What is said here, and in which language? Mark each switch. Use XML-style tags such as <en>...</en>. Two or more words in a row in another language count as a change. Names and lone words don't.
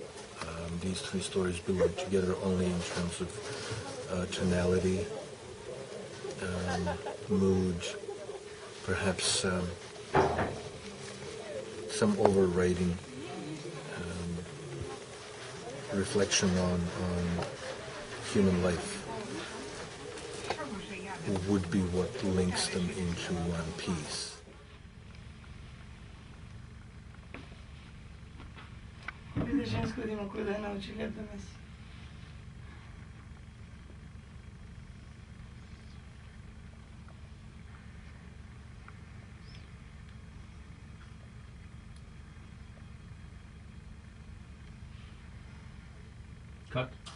<en>These three stories belong together only in terms of tonality, mood, perhaps some overriding reflection on human life would be what links them into one piece.</en> <mk>Биде женско да има кој да ја научи леп да меси. Как?</mk>